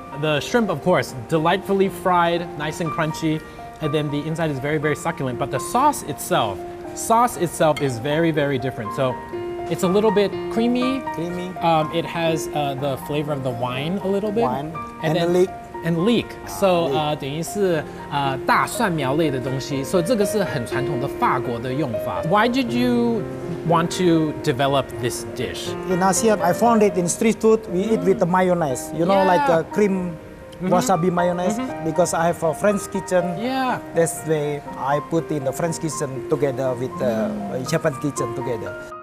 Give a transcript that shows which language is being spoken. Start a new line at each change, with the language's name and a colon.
English: The shrimp, of course, delightfully fried, nice and crunchy, and then the inside is very, very succulent. But the sauce itself is very, very different. So it's a little bit creamy. Creamy. It has the flavor of the wine a little bit. Wine. And then, leek. And leek.
Chinese: So 等于是大蒜苗类的东西。所以这个是很传统的法国的用法。
English: Why did you want to develop this dish? In Asia, I found it in street food. We eat with the mayonnaise. You know, Yeah. like cream wasabi mayonnaise. Because I have a French kitchen. Yeah. That's the I put in the French kitchen together with the Japanese kitchen together.